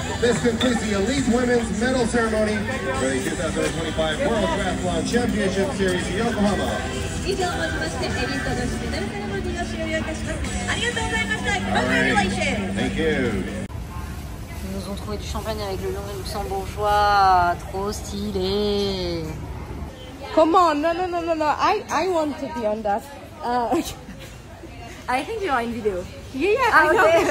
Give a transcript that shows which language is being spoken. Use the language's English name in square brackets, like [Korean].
[English] This concludes the Elite Women's Medal Ceremony for the 2025 World Triathlon Championship Series Yokohama. [Japanese] 以上をもちましてエリート女子メダルセレモニーを終了いたします。ありがとうございました。 [English] All right. Thank you. [French] Ils nous ont trouvé du champagne avec le nom luxembourgeois, trop stylé. [English] Come on, no. I want to be on that. I think you are in video. Yeah, I know.